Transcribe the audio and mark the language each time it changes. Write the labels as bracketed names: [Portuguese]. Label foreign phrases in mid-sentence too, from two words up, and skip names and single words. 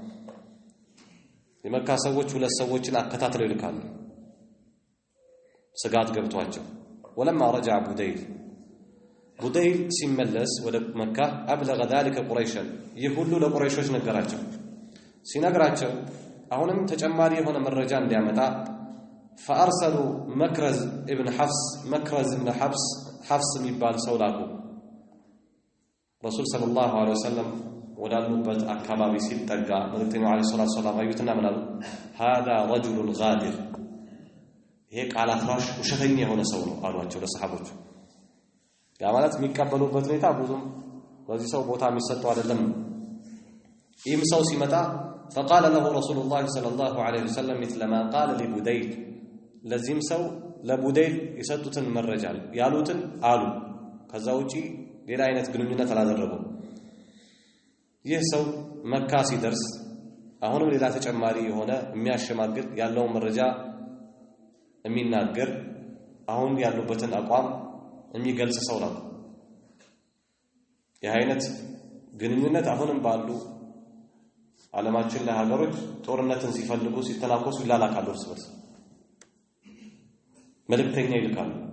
[Amharic] የመካ ሰዎች ሁለት ሰዎችን አከታትለው ይልካሉ ስጋት ገብቷቸው። [Arabic] ولما رجع [Amharic] ቡደይል ሲመለስ ወደ መካ [Arabic] أبلغ ذلك [Amharic] ቁረይሽን ይህ ሁሉ ለቁረይሾች ነገራቸው። ሲነግራቸው አሁንም ተጨማሪ የሆነ መረጃ እንዲያመጣ [Arabic] فأرسلوا مكرز ابن [Amharic] حفص የሚባል ሰው ላኩ። [Arabic] رسول صلى الله عليه وسلم [Amharic] ወዳሉበት አካባቢ ሲጠጋ መልእክተኛው [Arabic] عليه الصلاة السلام [Amharic] አዩትና ምን አሉ? [Arabic] هذا رجل غادر [Amharic] ይሄ ቃል አፍራሽ ውሸተኛ የሆነ ሰው ነው አሏቸው ለሰሃቦቹ። ያ ማለት የሚቀበሉበት ሁኔታ ብዙም በዚህ ሰው ቦታ የሚሰጠው አይደለም። ይህም ሰው ሲመጣ [Arabic] فقال له رسول الله صلى الله عليه وسلم مثل ما قال لبديل [Amharic] ለዚህም ሰው ለቡደይል የሰጡትን መረጃ ያሉትን አሉ። ከዛ ውጪ ሌላ አይነት ግንኙነት አላደረጉም። ይህ ሰው መካ ሲደርስ አሁንም ሌላ ተጨማሪ የሆነ የሚያሸማግል ያለው መረጃ የሚናገር አሁን ያሉበትን አቋም የሚገልጽ ሰው ነው። ይህ አይነት ግንኙነት አሁንም ባሉ ዓለማችን ላይ ሀገሮች ጦርነትን ሲፈልጉ ሲተናኮሱ ይላላካሉ እርስ በርስ መልእክተኛ ይልካሉ